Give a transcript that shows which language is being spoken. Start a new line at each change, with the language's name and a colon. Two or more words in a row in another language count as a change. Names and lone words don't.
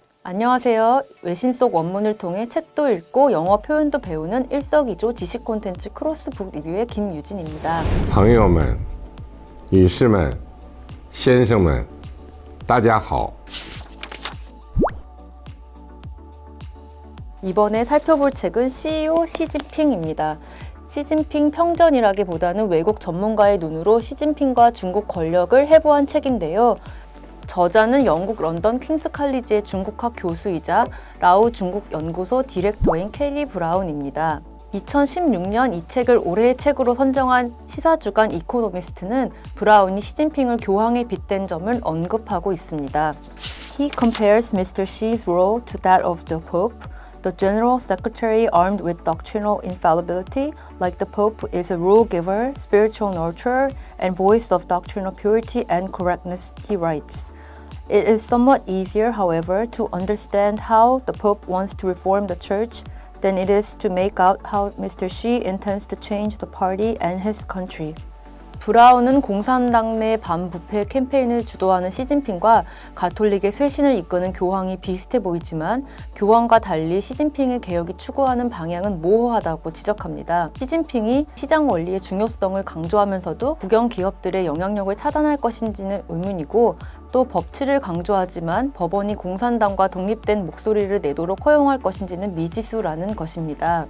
Korean: 안녕하세요. 외신 속 원문을 통해 책도 읽고 영어 표현도 배우는 일석이조 지식 콘텐츠 크로스북 리뷰의 김유진입니다.
Chinese: 朋友们,女士们,先生们,大家好.
Korean: 이번에 살펴볼 책은 CEO 시진핑입니다. 시진핑 평전이라기보다는 외국 전문가의 눈으로 시진핑과 중국 권력을 해부한 책인데요. 저자는 영국 런던 킹스 칼리지의 중국학 교수이자 라우 중국연구소 디렉터인 캐리 브라운입니다. 2016년 이 책을 올해의 책으로 선정한 시사주간 이코노미스트는 브라운이 시진핑을 교황에 빗댄 점을 언급하고 있습니다.
English: He compares Mr. Xi's role to that of the Pope. The General Secretary armed with doctrinal infallibility, like the Pope, is a rule giver, spiritual nurturer, and voice of doctrinal purity and correctness, he writes. It is somewhat easier, however, to understand how the Pope wants to reform the Church than it is to make out how Mr. Xi intends to change the party and his country.
Korean: 브라운은 공산당 내 반부패 캠페인을 주도하는 시진핑과 가톨릭의 쇄신을 이끄는 교황이 비슷해 보이지만 교황과 달리 시진핑의 개혁이 추구하는 방향은 모호하다고 지적합니다. 시진핑이 시장 원리의 중요성을 강조하면서도 국영 기업들의 영향력을 차단할 것인지는 의문이고, 또 법치를 강조하지만 법원이 공산당과 독립된 목소리를 내도록 허용할 것인지는 미지수라는 것입니다.